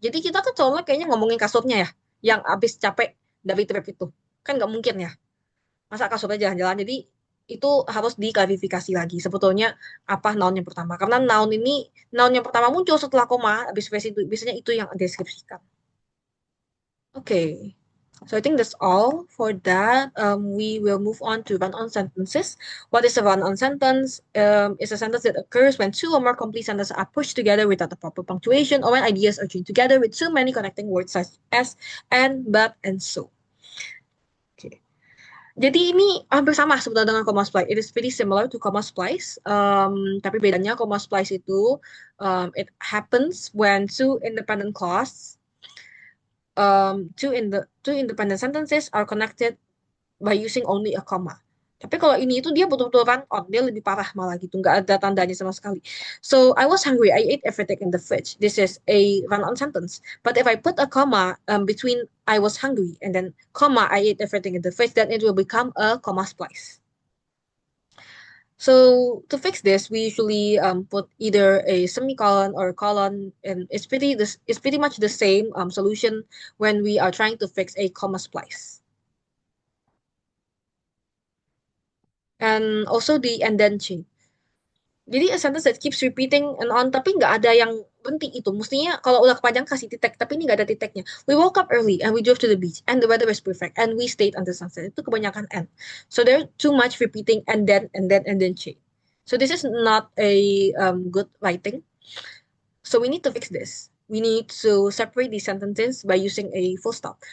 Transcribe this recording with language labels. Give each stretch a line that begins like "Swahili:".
Indonesian: Jadi kita kan soalnya kayaknya ngomongin kasurnya ya, yang abis capek dari trip itu. Kan nggak mungkin ya, masa kasurnya jalan-jalan. Jadi itu harus diklarifikasi lagi. Sebetulnya apa noun yang pertama? Karena noun yang pertama muncul setelah koma, abis phrase itu, biasanya itu yang deskripsikan.
English: Okay. So I think that's all for that. We will move on to run-on sentences. What is a run-on sentence? It's a sentence that occurs when two or more complete sentences are pushed together without the proper punctuation, or when ideas are joined together with too many connecting words such as and, but, and so. Okay.
Indonesian: Jadi ini hampir sama sebetulnya dengan comma splice.
English: It is pretty similar to comma splice.
Indonesian: Tapi bedanya comma splice itu
English: it happens when two independent clause two independent sentences are connected by using only a comma.
Indonesian: Tapi kalau ini itu dia betul-betul run on, dia lebih parah malah gitu, nggak ada tandanya sama sekali.
English: So I was hungry, I ate everything in the fridge. This is a run-on sentence. But if I put a comma between I was hungry and then comma I ate everything in the fridge, then it will become a comma splice. So to fix this, we usually put either a semicolon or a colon, and it's pretty much the same solution when we are trying to fix a comma splice. And also the and then chain.
Indonesian: Jadi
English: a sentence that keeps repeating and on,
Indonesian: tapi nggak ada yang berhenti itu. Mestinya kalau udah kepanjang kasih titik, tapi ini nggak ada titiknya.
English: We woke up early and we drove to the beach and the weather was perfect and we stayed until sunset.
Indonesian: Itu kebanyakan
English: and. So there's too much repeating and then chain. So this is not a good writing. So we need to fix this. We need to separate these sentences by using a full stop.